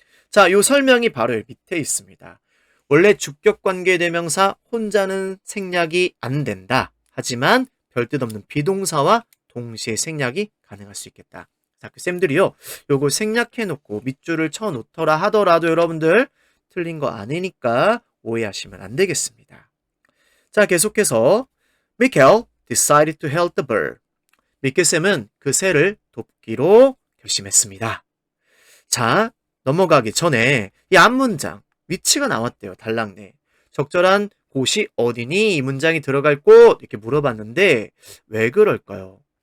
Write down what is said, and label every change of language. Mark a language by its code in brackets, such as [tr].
[ko] 자, 요 설명이 바로 밑에 있습니다. 원래 주격관계대명사 혼자는 생략이 안 된다. 하지만 별뜻 없는 비동사와 동시에 생략이 가능할 수 있겠다. 자, 그 쌤들이요. 요거 생략해놓고 밑줄을 쳐놓더라 하더라도 여러분들 틀린 거 아니니까 오해하시면 안 되겠습니다. 자, 계속해서 [en] Michael decided to help the bird. [ko] 미켈쌤은 그 새를 돕기로 결심했습니다. 자, 넘어가기 전에 이 앞문장 위치가 나왔대요. 단락 내에. 적절한 곳이 어디니? 이 문장이 들어갈 곳 이렇게 물어봤는데 왜 그럴까요?